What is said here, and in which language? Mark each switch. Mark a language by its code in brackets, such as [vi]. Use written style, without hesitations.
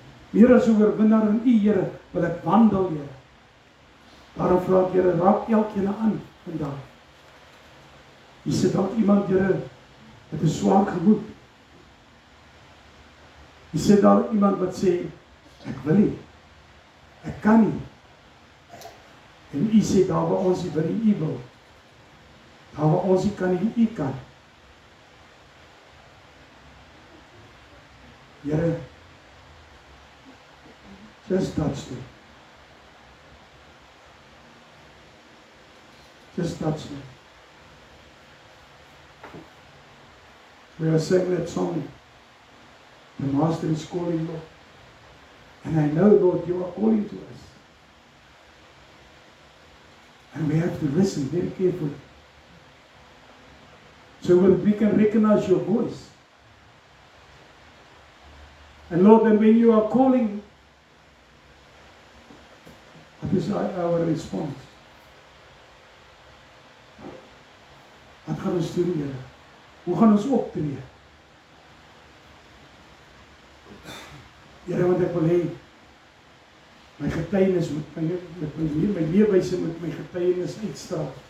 [af] Meer as 'n oorwinnaar in u, Here, wil ek wandel, Here. Daarom vra ek, Here, raak elkeen aan vandag. Hier sit dalk iemand, Here, met 'n swaar gemoed. Hier sit dalk iemand wat sê, ek wil nie, ek kan nie. En u sê, daar waar ons nie wil nie, u wil. Daar waar ons nie kan nie, u kan. [en] Here, just touch me. Just touch me. We are saying that song, the Master is calling, Lord. And I know, Lord, you are calling to us. And we have to listen very carefully. So that we can recognize your voice. And Lord, then when you are calling, what is our response? [af] Wat gaan ons doen, Here? Hoe gaan ons optree? Here, want ek wil hê my getuienis met my leefwyse met my getuienis uitstraal.